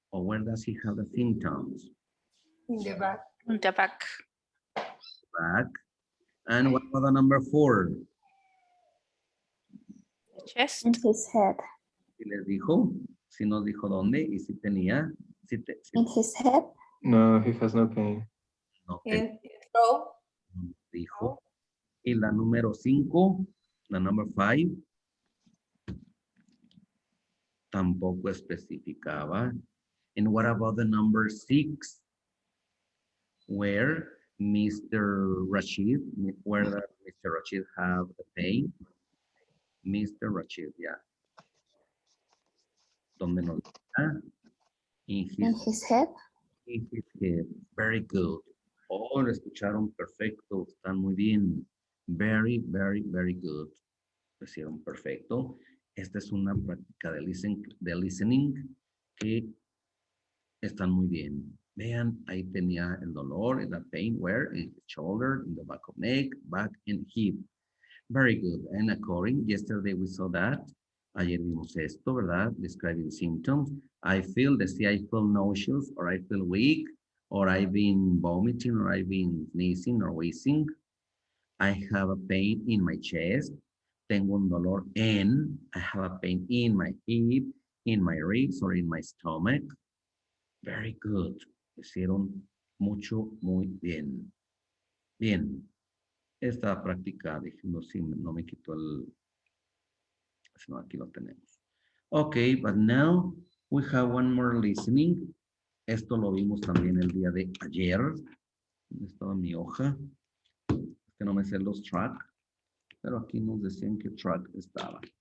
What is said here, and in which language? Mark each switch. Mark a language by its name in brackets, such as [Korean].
[English] Or where does he have the symptoms? In the back. In the back. Back. And what about the number 4? Chest. In his head. [Spanish] Si les dijo, si nos dijo dónde y si tenía. [English] In his head. No, he has no pain. No, In throat. [Spanish] dijo. Y la número 5, la [English] number 5, [Spanish] tampoco especificaba. [English] And what about the number 6? Where Mr. Rashid, where does Mr. Rashid have the pain? Mr. Rashid, yeah. [Spanish] ¿Dónde nos está? [English] In his head. In his head. Very good. [Spanish] Oh, lo escucharon perfecto. Están muy bien. [English] Very, very, very good. [Spanish] Lo hicieron perfecto. Esta es una práctica de listening que están muy bien. Vean, ahí tenía el dolor, [English] the pain, where? In the shoulder, in the back of neck, back and hip. Very good. And according, yesterday we saw that. [Spanish] Ayer vimos esto, ¿verdad? [English] Describing symptoms. I feel, decía, I feel nauseous, or I feel weak, or I've been vomiting, or I've been sneezing, or wheezing. I have a pain in my chest. [Spanish] Tengo un dolor en. [English] I have a pain in my hip, in my ribs, or in my stomach. Very good. [Spanish] Hicieron mucho, muy bien. Bien. Esta práctica, dijimos, si no me quito el... No, aquí lo tenemos. [English] Okay, but now we have one more listening. [Spanish] Esto lo vimos también el día de ayer. ¿Dónde estaba mi hoja? Es que no me sé los track, pero aquí nos decían que track estaba.